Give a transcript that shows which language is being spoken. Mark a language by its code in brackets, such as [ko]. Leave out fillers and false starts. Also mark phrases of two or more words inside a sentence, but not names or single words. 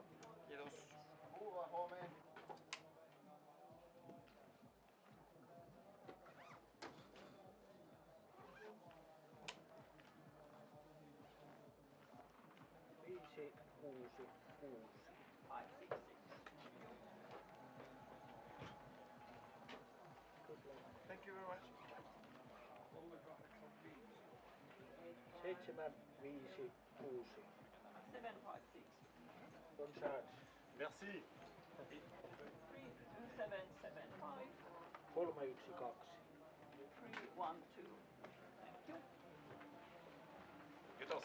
[fi] Kiitos. Kuva huomeen. Viisi, kuusi, kuusi. [en] Thank you very much. 7, 5, 6. 756. [fr] Bonne chance. Merci. [en] 3775. 3, 1, 2. 312. Thank you. [fi] Kiitos.